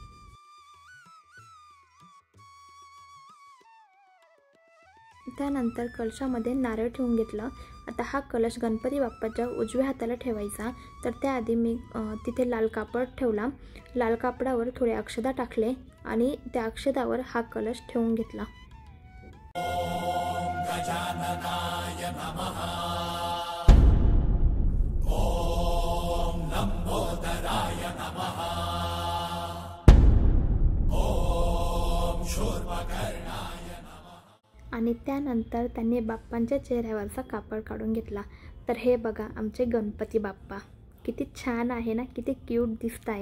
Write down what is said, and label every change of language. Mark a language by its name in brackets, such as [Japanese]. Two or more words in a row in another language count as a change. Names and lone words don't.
[Marathi] त्यानंतर कलशामध्ये नारळ ठेवून घेतलं. आता हा कलश गणपती बाप्पाच्या उजव्या हाताला ठेवायचा, तर त्याआधी मी तिथे लाल कापड ठेवला. लाल कापडावर थोडे अक्षदा टाकले आणि त्या अक्षदावर हा कलश ठेवून घेतला. [Sanskrit] ओम गजाननाय नमः. ओम लंबोदराय नमः. ओम शूर्पकर्णाय नमः. [Marathi] आणि त्यानंतर त्यांनी बाप्पांच्या चेहऱ्यावरचा कापड काढून घेतला. तर हे बघा आमचे गणपती बाप्पा किती छान आहे ना, किती क्यूट दिसत आहे.